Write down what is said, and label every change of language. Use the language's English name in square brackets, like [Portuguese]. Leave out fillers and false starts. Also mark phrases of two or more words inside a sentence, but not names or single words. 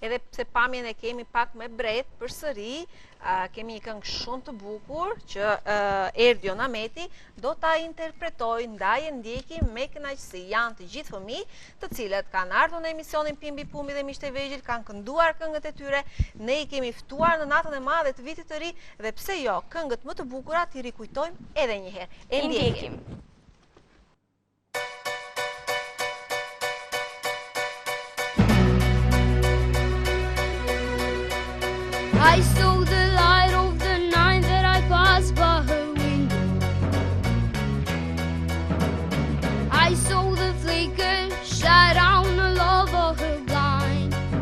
[Albanian] edhe pse pamjen e kemi pak me bret përsëri, kemi një këngë shumë të bukur që Erdion Ameti do ta interpretoj ndaje ndjekim me kënaqësi. Janë të gjithë fëmijë të cilët kanë ardhur në emisionin Pimbi Pumbi dhe Miqtë e Vegjël, kanë kënduar këngët e tyre. Ne i kemi ftuar në natën e madhe të vitit të ri dhe pse jo, këngët më të bukura ti rikujtojmë edhe një herë. E ndjekim. [English] I saw the light of the night that I passed by her window. I saw the flicker shine down all over her blind.